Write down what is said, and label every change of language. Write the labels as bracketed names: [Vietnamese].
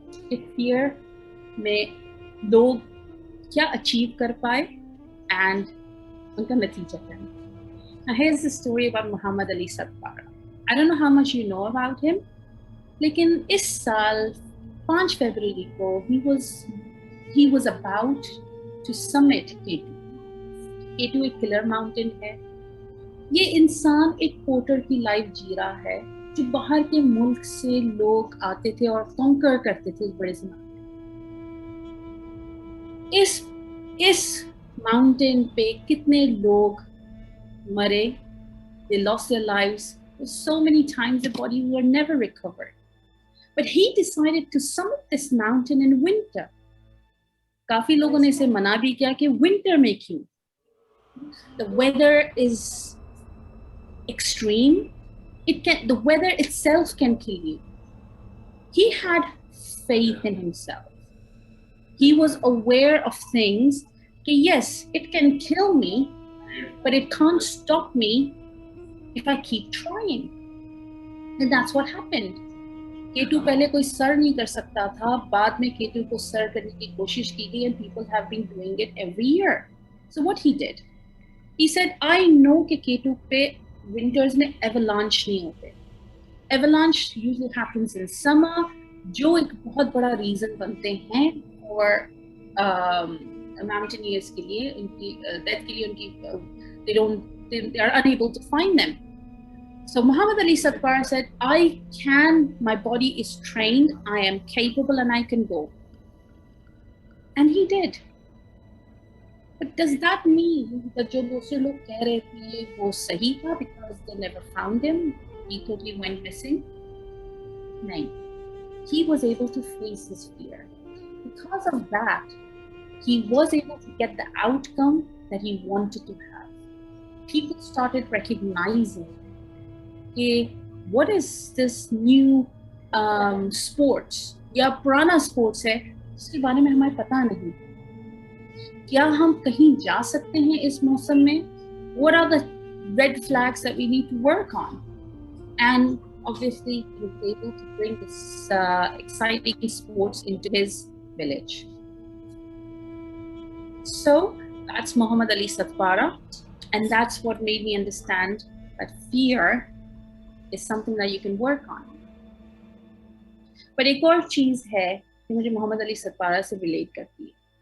[Hindi] If fear में लोग क्या अचीव कर पाए and उनका नतीजा क्या है. [English] Now here's the story about Muhammad Ali Satpara. I don't know how much you know about him, [Hindi] लेकिन इस साल 5 फरवरी को [English] he was about to summit K2. [Hindi] K2 एक किलर माउंटेन है. ये इंसान एक पोर्टर की लाइफ जी रहा है जो बाहर के मुल्क से लोग आते थे और कॉन्कर करते थे इस बड़े से माउंटेन. इस माउंटेन पे कितने लोग मरे. [English] They lost their lives. So many times their bodies were never recovered. But he decided to summit this mountain in winter. [Hindi] काफी लोगों ने इसे मना भी किया कि विंटर में क्यों. [English] The weather is extreme. The weather itself can kill you. He had faith in himself. He was aware of things. Yes, it can kill me, but it can't stop me if I keep trying. And that's what happened. [Hindi] K2 पहले कोई sir नहीं कर सकता था, बाद में K2 को sir करने की कोशिश की गई, [English] and people have been doing it every year. So what he did, he said, I know [Hindi] कि K2 पे winters में avalanche नहीं होते. [English] Avalanche usually happens in summer, [Hindi] जो एक बहुत बड़ा reason बनते हैं [English] for mountaineers के लिए, उनकी death के लिए, उनकी they are unable to find them. So Muhammad Ali Satpara said, my body is trained, I am capable, and I can go. And he did. But does that mean that [Hindi] जो दूसरे लोग कह रहे थे वो सही था [English] because they never found him? He totally went missing? No. He was able to face his fear. Because of that, he was able to get the outcome that he wanted to have. People started recognizing, what is this new sports [Hindi] या पुराना sports है जिसके बारे में हमें पता नहीं. क्या हम कहीं जा सकते हैं इस मौसम में? [English] What are the red flags that we need to work on? And obviously he was able to bring this exciting sports into his village. So that's Muhammad Ali Satpara, and that's what made me understand that fear is something that you can work on. [Hindi] But एक और चीज है कि मुझे मोहम्मद अली सतपारा से relate करती है.